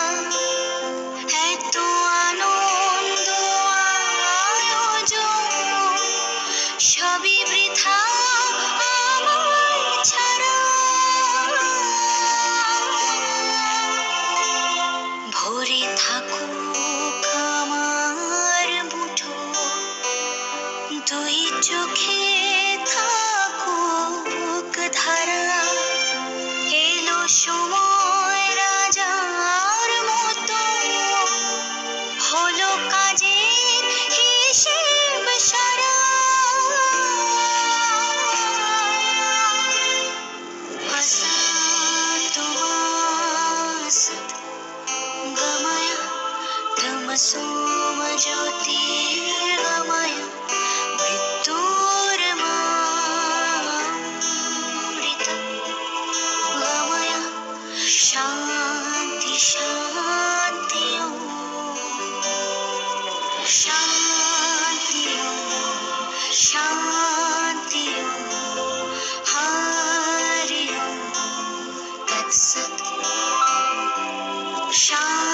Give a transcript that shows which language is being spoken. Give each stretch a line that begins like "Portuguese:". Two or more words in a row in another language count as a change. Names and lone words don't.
Bangla: এত আনন্দ আয়োজন সবই বৃথা আমায় ছাড়া ভরে থাকুক আমার মুঠো দুই চোখে থাকুক ধারা এলো সময় রাজার মতো হলো কাজের হিসেব সারা
Sanskrit: असतो मा सत् गमय तमसो मा ज्योतिर्गमय मृत्युर्मामृतं गमय शान्ति शान्ति शान्ति शान्ति हरि ओम तत्सत् शान्ति